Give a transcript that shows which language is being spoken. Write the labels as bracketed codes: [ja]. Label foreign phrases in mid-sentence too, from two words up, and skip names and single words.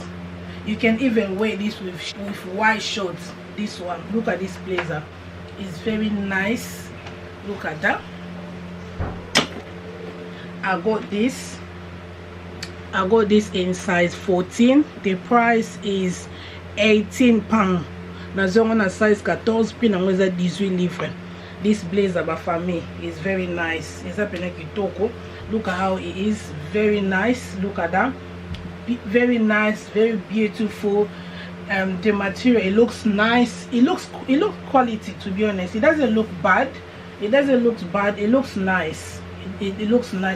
[en] You can even wear this with white shorts. This one. Look at this blazer. It's very nice. Look at that. I got this in size 14. The price is £18. [ln] Nazongo na size 14 puis nango eza 18 livres. [en] This blazer [ln] ba famille [en] is very nice. [ln] Eza pena kitoko. [en] Look at how it is. Very nice. Look at that. Very nice, very beautiful. The material, it looks nice. It looks quality, to be honest. It doesn't look bad. It doesn't look bad. It looks nice. It looks nice.